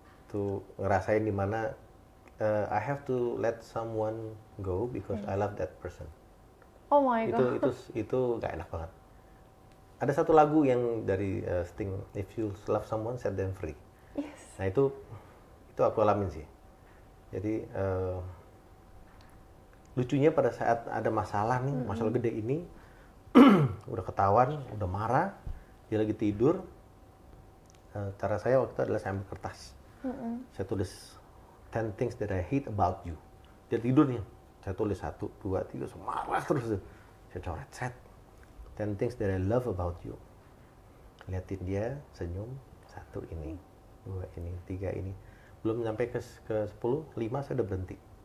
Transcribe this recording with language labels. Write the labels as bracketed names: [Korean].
[Indonesian] Tuh ngerasain di mana [English] I have to let someone go because I love that person. Oh my God. [Indonesian] Itu gak enak banget. Ada satu lagu yang dari Sting, If You Love Someone, Set Them Free. [English] Yes. [Indonesian] Nah itu aku alamin sih. Jadi lucunya pada saat ada masalah nih, masalah gede ini, udah ketahuan, udah marah, dia lagi tidur. Cara saya waktu itu adalah saya ambil kertas. Saya tulis [English] 10 things that I hate about you. [Indonesian] Dia tidur nih. Saya tulis 1, 2, 3, marah terus. Saya coret, set. [English] 10 things that I love about you. [Indonesian] Liatin dia, senyum. 1 ini, 2 ini, 3 ini. Belum sampai ke 10, 5 saya udah berhenti.